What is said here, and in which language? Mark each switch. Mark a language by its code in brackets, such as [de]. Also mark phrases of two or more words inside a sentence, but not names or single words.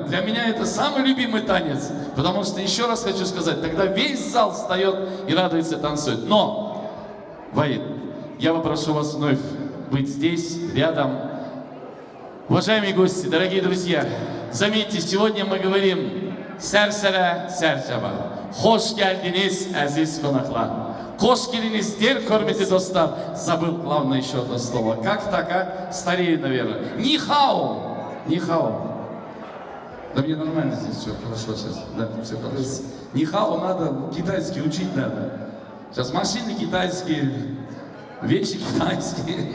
[ru] Для меня это самый любимый танец, потому что, еще раз хочу сказать, тогда весь зал встает и радуется, танцует. Но, Ваид, я попрошу вас вновь быть здесь, рядом. Уважаемые гости, дорогие друзья, заметьте, сегодня мы говорим «Сәрсәрә сәрсәба». [crh] Хош geldiniz, aziz konaklar. [kk] Хош келиңиздер, көрметі достар. [ru] Забыл главное еще одно слово. Как так, а? Старею, наверное. Нихао. Нихао. Да мне нормально здесь все хорошо сейчас. Да, все хорошо. Нихао надо, китайский учить надо. Сейчас машины китайские, вещи китайские.